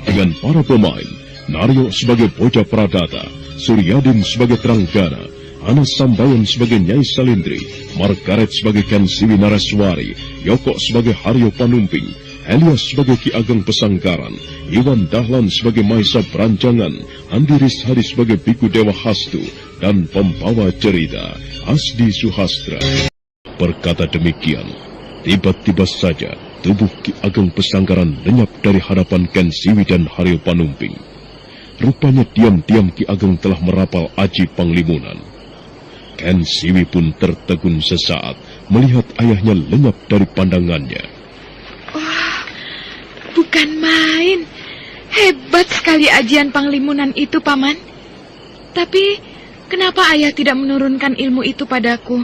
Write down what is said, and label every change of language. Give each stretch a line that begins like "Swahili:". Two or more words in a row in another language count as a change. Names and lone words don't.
Indonesian: dengan para pemain Naryo sebagai Bocah Pradata, Suryadin sebagai Tranggana, Anas Sambayan sebagai Nyai Salindri, Margaret sebagai Kensiwi Naraswari, Yoko sebagai Haryo Panumping, Elias sebagai Ki Ageng Pesanggaran, Iwan Dahlan sebagai Maisa Branjangan, Andi Rishadi sebagai Biku Dewa Hastu, dan pembawa cerita Asdi Suhastra. Berkata demikian, tiba-tiba saja tubuh Ki Ageng Pesanggaran lenyap dari hadapan Kensiwi dan Haryo Panumping. Rupanya diam-diam Ki Ageng telah merapal aji Panglimunan. Kensiwi pun tertegun sesaat melihat ayahnya lenyap dari pandangannya. Wah, bukan main. Hebat sekali ajian Panglimunan itu, Paman. Tapi, kenapa ayah tidak menurunkan ilmu itu padaku?